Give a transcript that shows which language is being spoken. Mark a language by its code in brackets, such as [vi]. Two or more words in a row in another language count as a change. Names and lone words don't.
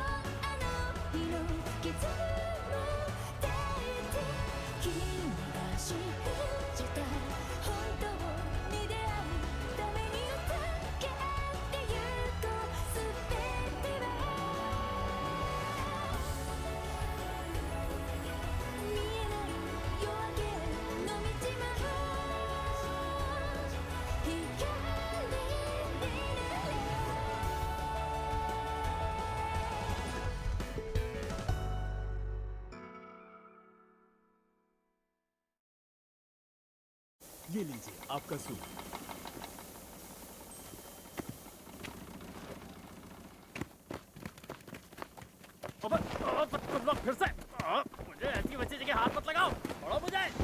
[ja] あの日の傷も抱いて君が信じた本当に出会うために歌ってゆこう全ては見えない夜明けの道も光になれ [hi] ये लीजिए आपका सूप। तुम लोग फिर से मुझे ऐसी वैसी जगह हाथ मत लगाओ, छोड़ो मुझे।